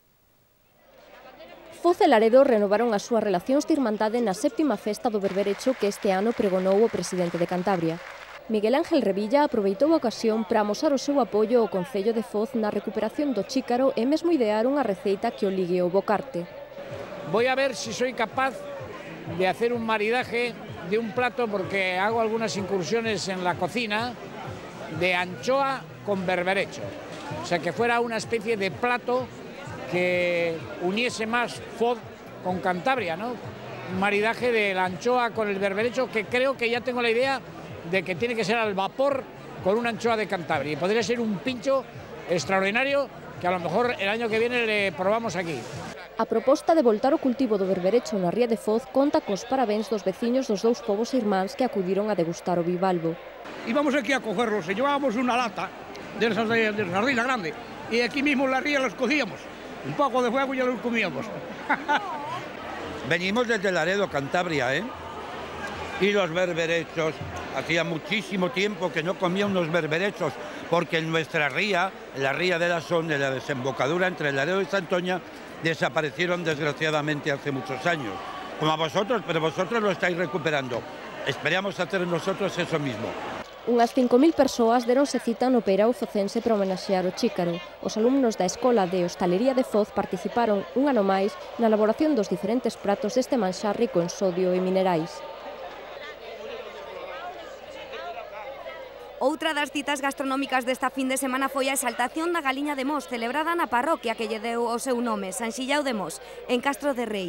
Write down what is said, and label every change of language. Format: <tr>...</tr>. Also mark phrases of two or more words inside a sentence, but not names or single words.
<gl>Foz e Laredo renovaron as súas relacións de irmandade na 7ª festa do berberecho que este ano pregonou o presidente de Cantabria. Miguel Ángel Revilla aproveitou a ocasión para amosar o seu apoio ao Concello de Foz na recuperación do chícaro e mesmo idear unha receita que o ligue ao bocarte.</gl> <es>Voy a ver si soy capaz de hacer un maridaje de un plato, porque hago algunas incursiones en la cocina, de anchoa con berberecho. O sea, que fuera una especie de plato que uniese más Foz con Cantabria, ¿no? Un maridaje de la anchoa con el berberecho que creo que ya tengo la idea de que tiene que ser al vapor con una anchoa de Cantabria. Y podría ser un pincho extraordinario que a lo mejor el año que viene le probamos aquí.</es> <gl>A proposta de voltar o cultivo do berberecho na Ría de Foz conta cos parabéns dos veciños dos dous povos irmáns que acudiron a degustar o bivalvo.</gl> <es>Íbamos aquí a cogerlos e llevábamos una lata de sardina grande y aquí mismo en la ría los cogíamos. Un poco de fuego y ya los comíamos. Venimos desde Laredo, Cantabria, Y los berberechos, hacía muchísimo tiempo que no comía unos berberechos, porque en nuestra ría, la ría de la Son, de la desembocadura entre Laredo y Santoña, desaparecieron desgraciadamente hace muchos años. Como a vosotros, pero vosotros lo estáis recuperando. Esperamos hacer nosotros eso mismo.</es> <gl>Unhas 5.000 persoas deronse cita no peirao focense para homenaxear o chícaro. Os alumnos da Escola de Hostalería de Foz participaron un ano máis na elaboración dos diferentes pratos deste manxar rico en sodio e minerais. Outra das citas gastronómicas desta fin de semana foi a exaltación da galiña de Mos, celebrada na parroquia que lle deu o seu nome, San Xiao de Mos, en Castro de Rei.</gl>